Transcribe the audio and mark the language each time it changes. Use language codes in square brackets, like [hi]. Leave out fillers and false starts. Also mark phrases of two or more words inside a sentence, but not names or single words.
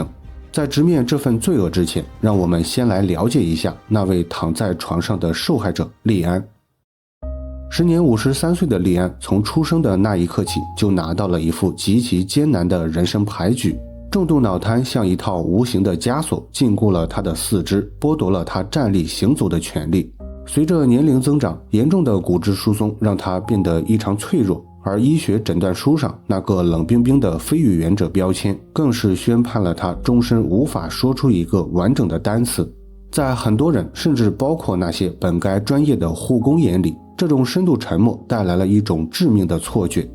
[zh] 在直面這份罪惡之前，讓我們先來了解一下那位躺在床上的受害者莉安。時年53歲的莉安從出生的那一刻起就拿到了一副極其艱難的人生牌局。重度腦癱像一套無形的枷鎖禁锢了他的四肢，剝夺了他站立行走的權利。隨着年齡增長，嚴重的骨質疏鬆讓他变得異常脆弱，而醫學診斷書上那個冷冰冰的非語言者標籤更是宣判了他終身無法說出一個完整的單詞。在很多人，甚至包括那些本該專業的護工眼裡，這種深度沉默帶來了一種致命的錯覺。